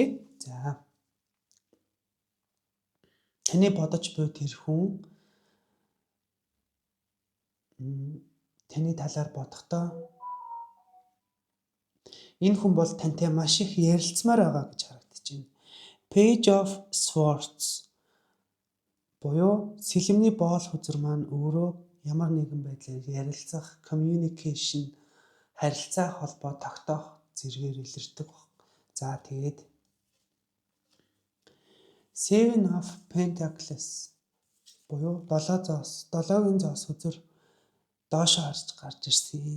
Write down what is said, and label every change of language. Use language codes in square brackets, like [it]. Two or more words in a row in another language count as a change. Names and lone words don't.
[mn] За. Таны бодож буй тэр хүн таны талаар бодохдоо энэ хүн бол тантай маш их ярилцмаар байгаа гэж харагдаж байна. Page of Swords буюу сэлэмний боол хүзэр маань өөрөө ямар нэгэн байдлаар ярилцах, communication, харилцаа холбоо тогтоох зэргээр илэрдэг. За, тэгээд Seven of Pentacles буюу 7-гийн зоос хүзэр доошоо харж гарч ирсэн.